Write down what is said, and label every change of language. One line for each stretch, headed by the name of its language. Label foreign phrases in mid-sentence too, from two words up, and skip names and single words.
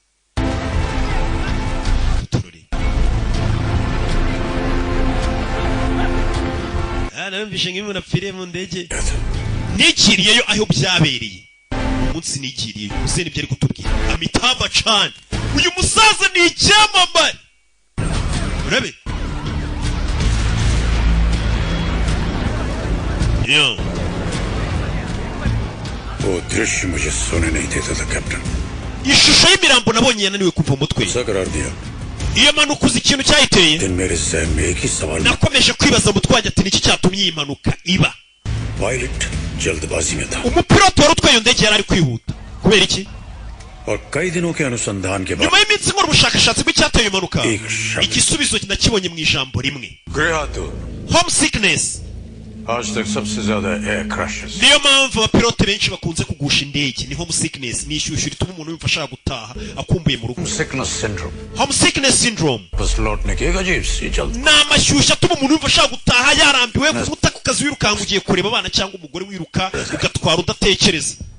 Kinyarwanda: namvishe nk'imwe napfiriye mu ndege nigiriyeyo aho byabereye umunsi nigiriyeyo uze nibyo ari kutubwira Amitaba Chan uyu musaza ni icyamamare urabe yo
Hindi: वो दृश्य मुझे सोने नहीं देता था कैप्टन
Kinyarwanda: ishusho y'imirambo nabonye yananiwe kuva umutwe iyo mpanuka uzi ikintu cyayiteye nakomeje kwibaza umutwe wanjye ati niki cyatumye iyi mpanuka iba umupilote wari utwaye iyo ndege yari ari kwihuta kubera iki nyuma y'iminsi nkora ubushakashatsi bw'icyateye impanuka igisubizo nakibonye mu ijambo rimwe homesickness niyo mpamvu abapilote benshi bakunze kugusha indege ni homesickness ni ishyushyu rituma umuntu yumva ashaka gutaha akumbuye mu rugo
English: homesickness syndrome
Kinyarwanda: ni amashyushyu atuma umuntu yumva ashaka gutaha yarambiwe kuvuta ku kazi wirukanka ugiye kureba abana cyangwa umugore wiruka ugatwara udatekereza